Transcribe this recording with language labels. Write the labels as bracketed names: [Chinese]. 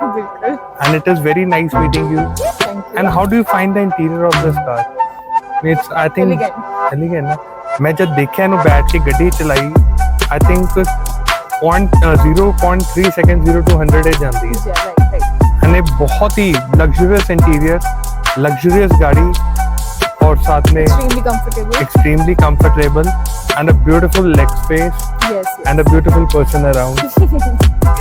[Hindi] बिल्कुल। [English] And it is very nice meeting you. Thank you. And how do you find the interior of this car? It's I think Elegant। Elegant [Punjabi] ਨਾ। ਮੈਂ ਜਦ ਦੇਖਿਆ ਇਹਨੂੰ ਬੈਠ ਕੇ ਗੱਡੀ ਚਲਾਈ, [English] I think [Punjabi] 0.3 सेकंड 0 to 100 ਜਾਂਦੀ ਹੈ। [English] Yeah, right। And [Hindi] एक बहुत ही [English] Luxurious interior, luxurious गाड़ी, और साथ में Extremely comfortable। extremely comfortable and a beautiful leg space Yes, yes। and a beautiful person around.